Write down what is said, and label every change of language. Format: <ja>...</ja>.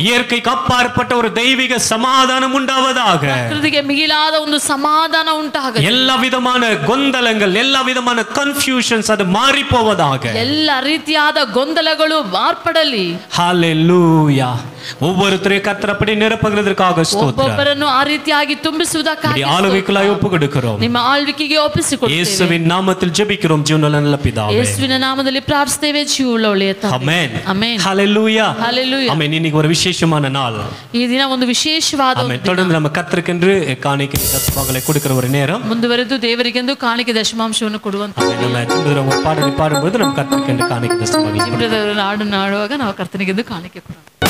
<ta>இயற்கைக்கு அப்பாற்பட்ட ஒரு தெய்வீக சமாதானம் உண்டாவதாக.</ta> <kn>ಪ್ರಕೃತಿಗೆ ಮಿಗಿಲಾದ ಒಂದು ಸಮಾಧಾನ ಉಂಟಾಗಲಿ.</kn> <ta>எல்லா விதமான ಗೊಂದಲங்கள், எல்லா விதமான கன்ஃபியூஷன்ஸ் அது மாறி போவதாக.</ta> <kn>ಎಲ್ಲ ರೀತಿಯಾದ ಗೊಂದಲಗಳು ಮಾರ್ಪಡಲಿ.</kn> <ta>ஹalleluya. ஒவ்வொருத்தரையும் கர்த்தர் அப்படி நிரப்புகிறதற்காக ஸ்தோத்திரம்.</ta> <kn>ಒಬ್ಬೊಬ್ಬರನ್ನು ಆ ರೀತಿಯಾಗಿ ತುಂಬಿಸುವುದಕ್ಕಾಗಿ</kn> <ta>ஆளுகைக்குள்ளாய் ஒப்புக்கொடுக்கிறோம்.</ta> <kn>ನಿಮ್ಮ ಆಳ್ವಿಕೆಗೆ ಒಪ್ಪಿಸಿಕೊಡುತ್ತೇವೆ.</kn> <ta>இயேசுவின் நாமத்தில் ஜெபிக்கிறோம் ஜீவனுள்ள நல்ல பிதாவே.</ta> <kn>ಯೇಸುವಿನ ನಾಮದಲ್ಲಿ ಪ್ರಾರ್ಥಿಸುತ್ತೇವೆ ಜೀವವುಳ್ಳ ಒಳ್ಳೆಯ ತಂದೆ. ಆಮೆನ್. ಆಮೆನ್.</kn> <ta>ஹல்லேலூயா. ஹல்லேலூயா. ஆமென். இன்னைக்கு ஒரு விசேஷமான நாள்.</ta> <kn>ಈ ದಿನ ಒಂದು ವಿಶೇಷವಾದ</kn> <ta>ஆமென். தொடர்ந்து நம்ம கர்த்தருக்கென்று காணிக்கை தசமங்களை கொடுக்கிற ஒரு நேரம்.</ta> <kn>ಮುಂದುವರೆದು ದೇವರಿಗೆಂದು ಕಾಣಿಕೆ ದಶಮಾಂಶವನ್ನು ಕೊಡುವಂತ</kn> <ta>நம்ம திரும்ப பாடலை பாடும்போது நம்ம கர்த்தருக்கென்று காணிக்கை தசமங்களை</ta> <kn>ಹಾಡನ್ನು ಹಾಡುವಾಗ ನಾವು ಕರ್ತನಿಗೆಂದು ಕಾಣಿಕೆ ಕೊಡೋಣ.</kn>